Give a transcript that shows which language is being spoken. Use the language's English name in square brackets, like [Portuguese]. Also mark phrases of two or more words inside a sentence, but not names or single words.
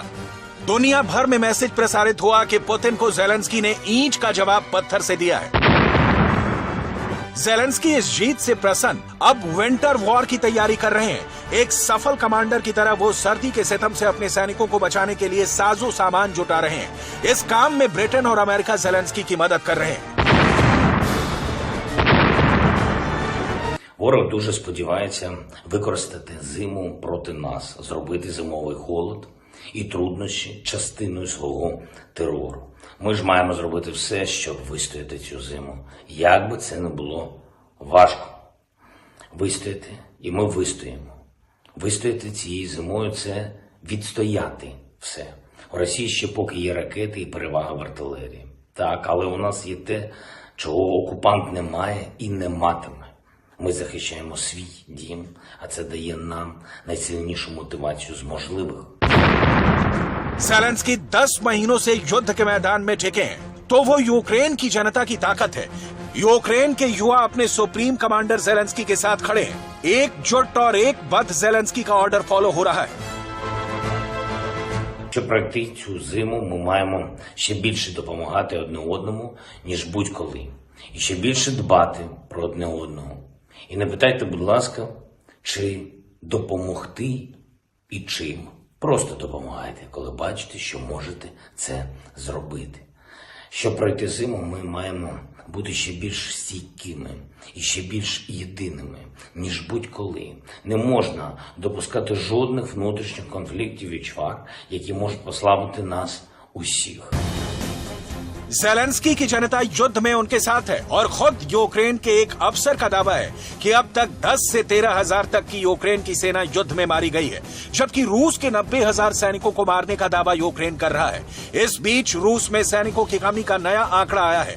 [Hindi] दुनिया भर में मैसेज प्रसारित हुआ कि पुतिन को ज़ेलेंस्की ने ईंट का जवाब पत्थर से दिया है। ज़ेलेंस्की इस जीत से प्रसन्न अब [English] winter war [Hindi] की तैयारी कर रहे हैं। एक सफल कमांडर की तरह वो सर्दी के सितम से अपने सैनिकों को बचाने के लिए साजो सामान जुटा रहे हैं। इस काम में ब्रिटेन और अमेरिका ज़ेलेंस्की की मदद कर रहे हैं। [Ukrainian] Ворог дуже сподівається використати зиму проти нас, зробити зимовий холод і труднощі частиною свого терору. Ми ж маємо зробити все, щоб вистояти цю зиму. Як би це не було важко. Вистояти, і ми вистоїмо. Вистояти цією зимою – це відстояти все. У Росії ще поки є ракети і перевага в артилерії. Так, але у нас є те, чого окупант не має і не матиме. Ми захищаємо свій дім, а це дає нам найсильнішу мотивацію з можливих. [Hindi] ज़ेलेंस्की 10 महीनों से युद्ध के मैदान में टिके हैं, तो वो यूक्रेन की जनता की ताकत है। यूक्रेन के युवा अपने [English] supreme commander [Hindi] ज़ेलेंस्की के साथ खड़े हैं। एकजुट और एकबद्ध ज़ेलेंस्की का [English] order follow [Hindi] हो रहा है। [Ukrainian] Щоб пройти цю зиму, ми маємо ще більше допомагати одне одному, ніж будь-коли. І ще більше дбати про одне одного. І не питайте, будь ласка, чи допомогти і чим. Просто допомагайте, коли бачите, що можете це зробити. Щоб пройти зиму, ми маємо бути ще більш стійкими і ще більш єдиними, ніж будь-коли. Не можна допускати жодних внутрішніх конфліктів і чвар, які можуть послабити нас усіх. [Hindi] ज़ेलेंस्की की जनता युद्ध में उनके साथ है और खुद यूक्रेन के एक अफसर का दावा है कि अब तक 10 से 13 हजार तक की यूक्रेन की सेना युद्ध में मारी गई है, जबकि रूस के 90,000 सैनिकों को मारने का दावा यूक्रेन कर रहा है। इस बीच रूस में सैनिकों की कमी का नया आंकड़ा आया है।